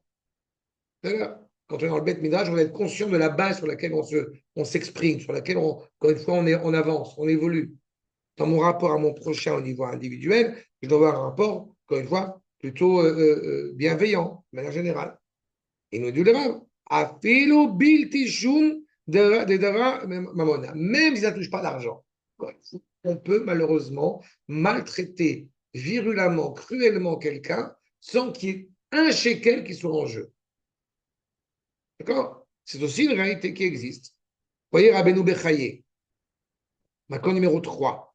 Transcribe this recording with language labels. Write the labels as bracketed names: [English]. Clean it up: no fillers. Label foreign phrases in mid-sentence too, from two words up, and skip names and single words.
[French] Quand on est dans le bête midrash, on doit être conscient de la base sur laquelle on s'exprime, sur laquelle, encore une fois, on avance, on évolue. Dans mon rapport à mon prochain au niveau individuel, je dois avoir un rapport, encore une fois, plutôt bienveillant, de manière générale. Et nous dit le Rav, [Hebrew] אפילו בלתי שום ממונא, [French] même si ça ne touche pas d'argent. On peut malheureusement maltraiter virulemment, cruellement quelqu'un sans qu'il y ait un shekel qui soit en jeu. D'accord? C'est aussi une réalité qui existe. Vous voyez Rabbeinu Bechaye, Makon numéro 3.